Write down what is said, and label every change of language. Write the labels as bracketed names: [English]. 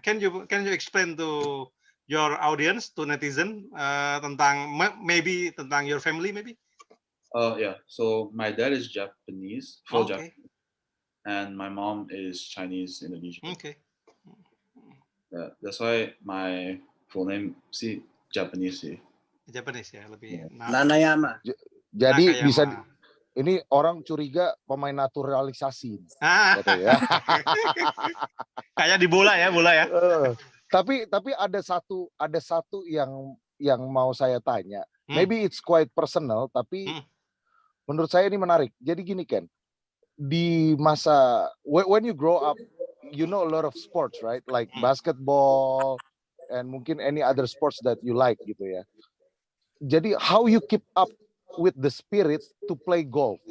[English] Can you explain to your audience, to netizen, [Indonesian] tentang [English] your family maybe? Yeah. So my dad is Japanese, full Japanese, and my mom is Chinese Indonesian. Okay. Yeah, that's why my full name sih Japanese sih. [Indonesian] Japanese ya, lebih. Nanayama. Jadi bisa ini orang curiga pemain naturalisasi. Kayak di bola ya. Tapi ada satu yang mau saya tanya. [English] Maybe it's quite personal, [Indonesian] tapi menurut saya ini menarik. Jadi gini Ken, di masa [English] when you grow up, you know a lot of sports, right? Like basketball and mungkin any other sports that you like gitu ya. Jadi how you keep up with the spirit to play golf?